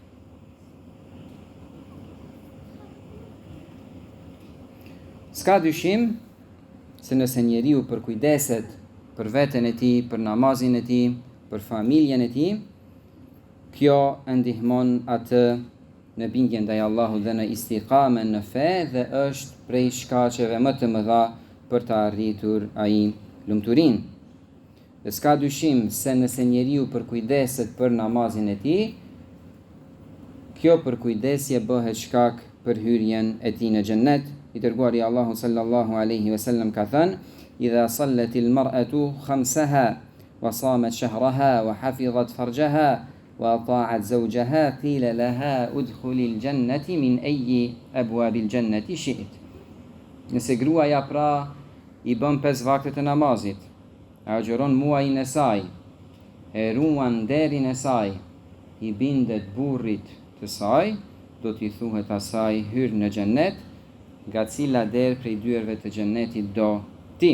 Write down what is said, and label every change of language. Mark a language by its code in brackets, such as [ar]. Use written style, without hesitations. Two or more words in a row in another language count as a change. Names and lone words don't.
[sq] S'ka dyshim se nëse njeriu përkujdeset për veten e tij, për namazin e tij, për familjen e tij, kjo e ndihmon atë në bindje ndaj Allahut dhe në istiqame në fe dhe është prej shkaqeve më të mëdha për të arritur ai lumturinë. Dhe s'ka dyshim se nëse njeriu përkujdeset për namazin e tij, kjo përkujdesje bëhet shkak për hyrjen e tij në xhennet. I dërguari Allahu [ar] صلى الله عليه وسلم [sq] ka thënë: [ar] "إذا صلت المرأة خمسها وصامت شهرها وحفظت فرجها وأطاعت زوجها قيل لها ادخلي الجنة من أي أبواب الجنة شئت." [sq] Nëse gruaja pra i bën 5 vakte të namazit, agjeron muajin e saj, e ruan nderin e saj, i bindet burrit të saj, do t'i thuhet asaj hyr në xhennet, nga cila derë prej dyerve të xhennetit do ti.